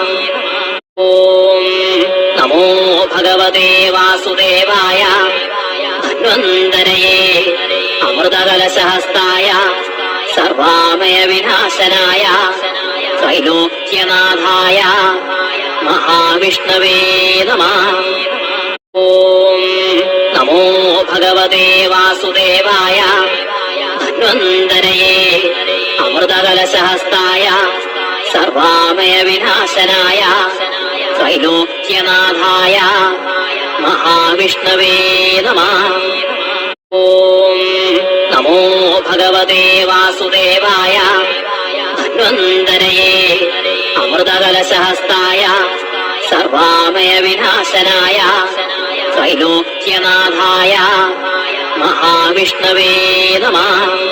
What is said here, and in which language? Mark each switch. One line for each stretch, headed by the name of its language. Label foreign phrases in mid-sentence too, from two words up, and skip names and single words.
Sanskrit: ॐ नमो भगवते वासुदेवाय धन्वन्तरये अमृतकलशहस्ताय सर्वामयविनाशनाय त्रैलोक्यनाथाय महाविष्णवे नमः। ॐ नमो भगवते वासुदेवाय धन्वन्तरये अमृत അമൃതകലശഹസ്തായ സർവാമയ വിനാശനായ ത്രൈലോക്യനാഥായ മഹാവിഷ്ണവേ നമഃ. ഓം നമോ ഭഗവതേ വാസുദേവായ ധന്വന്തരയേ അമൃതകലശഹസ്തായ സർവാമയ വിനാശനായ ത്രൈലോക്യനാഥായ മഹാവിഷ്ണവേ നമഃ.